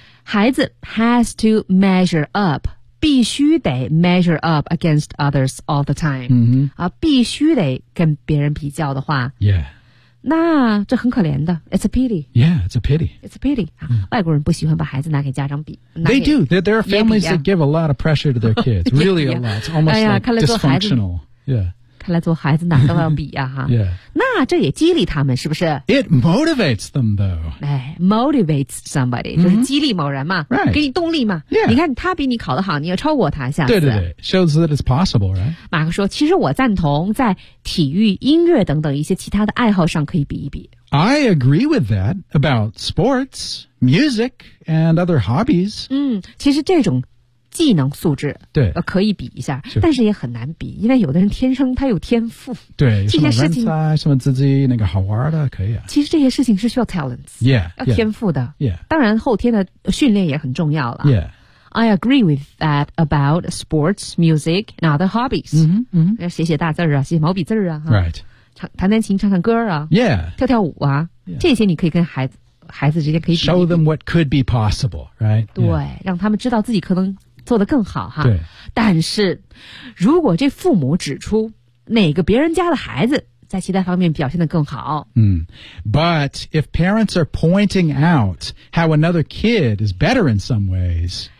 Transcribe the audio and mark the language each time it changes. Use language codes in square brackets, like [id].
[zh] 孩子 [en] has to measure up, [zh] 必须得 [en] measure up against others all the time.、 [zh] 必须得跟别人比较的话。 [en] Yeah. [zh] 那这很可怜的 [en] It's a pity Yeah, it's a pity It's a pity、 [zh] 外国人不喜欢把孩子拿给家长比 [en] They do There are families that give a lot of pressure to their kids Really a lot It's almost、like dysfunctional Yeah [zh] 看来做孩子哪都要比啊。 [en] yeah. [zh] 那这也激励他们是不是 [en] It motivates them though. Motivates somebody,、 [zh] mm-hmm. 就是激励某人嘛、 [en] right. [zh] 给你动力嘛、 [en] yeah. [zh] 你看他比你考得好你要超过他下次。对对对 [en] ,shows that it's possible, right? [zh] 马克说其实我赞同在体育音乐等等一些其他的爱好上可以比一比。 [en] I agree with that about sports, music, and other hobbies. [zh] 其实这种技能素质对、可以比一下但是也很难比因为有的人天生他有天赋。对这些事情什么人才什么自己那个好玩的可以啊。其实这些事情是需要 talents, [en] yeah, [zh] 要天赋的。 [en] Yeah. [zh] 当然后天的训练也很重要了。 [en] Yeah. I agree with that about sports, music, and other hobbies. 嗯、mm-hmm, 嗯、 [zh] mm-hmm. 写写大字儿啊写毛笔字儿啊。 [en] Right. [zh] 弹弹琴唱唱歌啊。 [en] Yeah. [zh] 跳跳舞啊。Yeah. 这些你可以跟孩子之间可以比。 [en] Show them what could be possible, right? [zh] 对、yeah. 让他们知道自己可能做得更好哈。对。但是如果这父母指出哪个别人家的孩子在其他方面表现得更好。嗯、mm. [en] But if parents are pointing out how another kid is better in some ways,